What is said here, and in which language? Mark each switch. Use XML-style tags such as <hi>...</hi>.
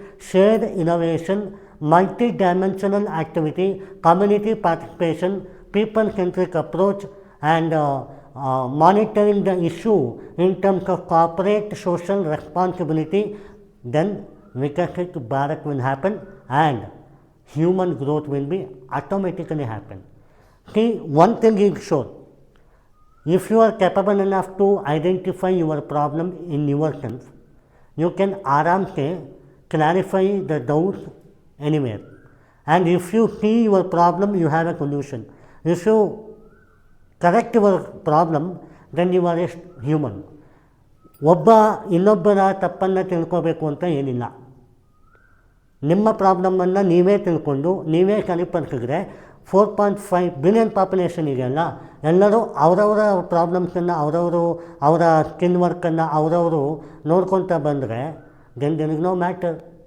<en>shared innovation, multi-dimensional activity, community participation, people-centric approach, and monitoring the issue in terms of corporate social responsibility, then Vikasit Bharat will happen and human growth will be automatically happen. See, one thing is sure, if you are capable enough to identify your problem in yourself, you can aramse clarify the doubts anywhere. And if you see your problem, you have a solution. If you correct your problem, then you are a human.</en> <kn>ಒಬ್ಬ ಇನ್ನೊಬ್ಬರ ತಪ್ಪನ್ನು ತಿಳ್ಕೋಬೇಕು ಅಂತ ಏನಿಲ್ಲ. ನಿಮ್ಮ ಪ್ರಾಬ್ಲಮನ್ನು ನೀವೇ ತಿಳ್ಕೊಂಡು ನೀವೇ ಸರಿಪಡಿಸಿದ್ರೆ 4.5 ಬಿಲಿಯನ್ ಪಾಪ್ಯುಲೇಷನ್ ಇದೆಯಲ್ಲ, ಎಲ್ಲರೂ ಅವರವರ ಪ್ರಾಬ್ಲಮ್ಸನ್ನು ಅವರ ಸ್ಕಿನ್ ವರ್ಕನ್ನು ಅವರವರು ನೋಡ್ಕೊತ ಬಂದರೆ</kn> <en>Then there is no matter.</en>